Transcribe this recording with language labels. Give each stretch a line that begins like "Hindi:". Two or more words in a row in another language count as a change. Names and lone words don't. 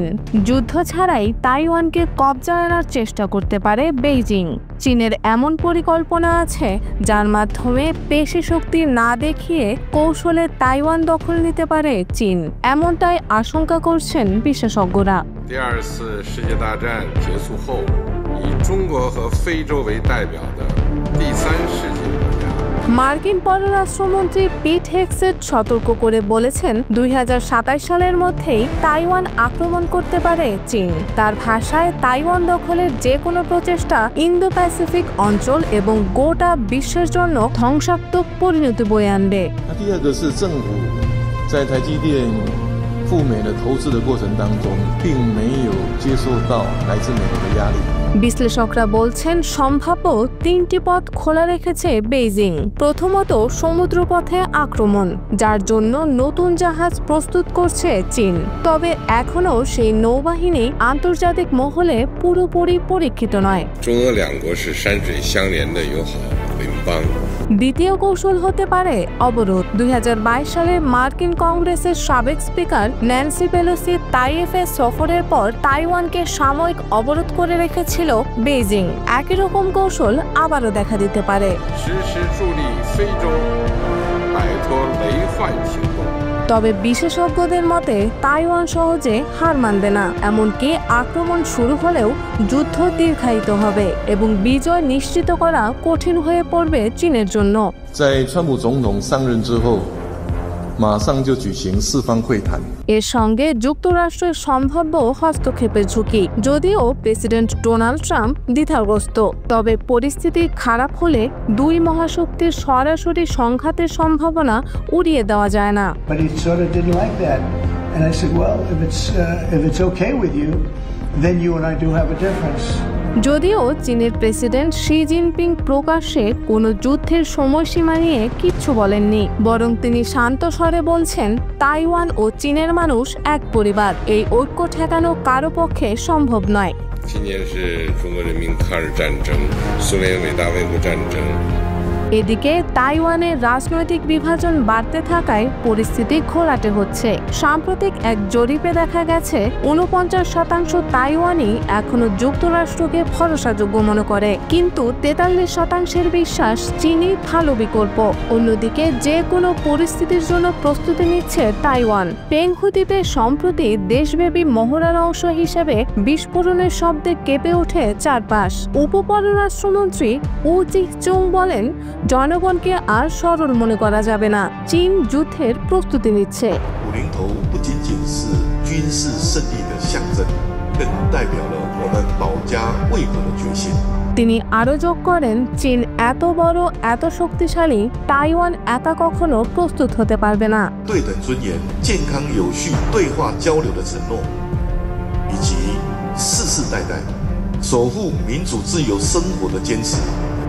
Bangla: যুদ্ধ ছাড়াই তাইওয়ানকে কবজায় আনার চেষ্টা করতে পারে বেইজিং। চীনের এমন পরিকল্পনা আছে যার মাধ্যমে পেশি শক্তি না দেখিয়ে কৌশলে তাইওয়ান দখল নিতে পারে চীন, এমনটাই আশঙ্কা করছেন বিশেষজ্ঞরা।
Chinese: 第二次世界大战结束后，以中国和非洲为代表的第三世界国家
Bangla: মার্কিন পররাষ্ট্রমন্ত্রী পিট হেগসেট সতর্ক করে বলেছেন, ২০২৭ সালের মধ্যেই তাইওয়ান আক্রমণ করতে পারে চীন। তার ভাষায়, তাইওয়ান দখলের যে কোনো প্রচেষ্টা ইন্দো প্যাসিফিক অঞ্চল এবং গোটা বিশ্বের জন্য ধ্বংসাত্মক পরিণতি বয়ে আনবে।
Chinese: 第二个是政府在台积电赴美的投资的过程当中，并没有接受到来自美国的压力。
Bangla: বিশ্লেষকরা বলছেন, সম্ভাব্য ৩টি পথ খোলা রেখেছে বেইজিং। প্রথমত, সমুদ্রপথে আক্রমণ, যার জন্য নতুন জাহাজ প্রস্তুত করছে চীন। তবে এখনও সেই নৌবাহিনী আন্তর্জাতিক মহলে পুরোপুরি পরীক্ষিত নয়।
Chinese: 中俄两国是山水相连的友好邻邦。
Bangla: দ্বিতীয় কৌশল হতে পারে অবরোধ। ২০২২ সালে মার্কিন কংগ্রেসের সাবেক স্পিকার ন্যান্সি পেলোসি তাইওয়ানে সফরের পর তাইওয়ানকে সাময়িক অবরোধ করে রেখেছিল বেইজিং। একই রকম কৌশল আবারও দেখা দিতে পারে।
Chinese: 实施助力非洲摆脱雷患行动。
Bangla: তবে বিশেষজ্ঞদের মতে, তাইওয়ান সহজে হার মানবে না। এমনকি আক্রমণ শুরু হলেও যুদ্ধ দীর্ঘায়িত হবে এবং বিজয় নিশ্চিত করা কঠিন হয়ে পড়বে চীনের জন্য।
Chinese: 在川普总统上任之后，马上就举行四方会谈。
Bangla: এর সঙ্গে যুক্তরাষ্ট্রের সম্ভাব্য হস্তক্ষেপের ঝুঁকি। যদিও প্রেসিডেন্ট ডোনাল্ড ট্রাম্প দ্বিধাগ্রস্ত, তবে পরিস্থিতি খারাপ হলে দুই মহাশক্তির সরাসরি সংঘাতের সম্ভাবনা উড়িয়ে দেওয়া যায় না।
English: But he sort of didn't like that, and I said, well, if it's okay with you, then you and I do have a difference.
Bangla: যদিও চীনের প্রেসিডেন্ট শি জিনপিং প্রকাশ্যে কোনো যুদ্ধের সময়সীমা নিয়ে কিচ্ছু বলেননি, বরং তিনি শান্ত স্বরে বলছেন, তাইওয়ান ও চীনের মানুষ এক পরিবার। এই ঐক্য ঠেকানো কারো পক্ষে সম্ভব নয়।
Chinese: 今年是中国人民抗日战争、苏联伟大卫国战争。
Bangla: এদিকে তাইওয়ানের রাজনৈতিক বিভাজন বাড়তে থাকায় পরিস্থিতি ঘোলাটে হচ্ছে। সাম্প্রতিক এক জরিপে দেখা গেছে, ৪৯% তাইওয়ানি এখনো যুক্তরাষ্ট্রকে ভরসাযোগ্য মনে করে, কিন্তু ৪৩% বিশ্বাস চীনই ভালো বিকল্প। অন্যদিকে যে কোনো পরিস্থিতির জন্য প্রস্তুতি নিচ্ছে তাইওয়ান। পেংহু দ্বীপে সম্প্রতি দেশব্যাপী মহড়ার অংশ হিসেবে বিস্ফোরণের শব্দে কেঁপে ওঠে চারপাশ। উপপররাষ্ট্রমন্ত্রী উ জিচুং বলেন, জনগণকে আর সরল মনে করা যাবে না, চীন যুদ্ধের প্রস্তুতি নিচ্ছে।
Chinese: 50头不仅仅是军事胜利的象征，更代表了我们保家卫国的决心。
Bangla: তিনি আরও যোগ করেন, চীন এত বড়, এত শক্তিশালী, তাইওয়ান একা কখনো প্রস্তুত হতে পারবে না।
Chinese: 对等尊严、健康有序对话交流的承诺，以及世世代代守护民主自由生活的坚持，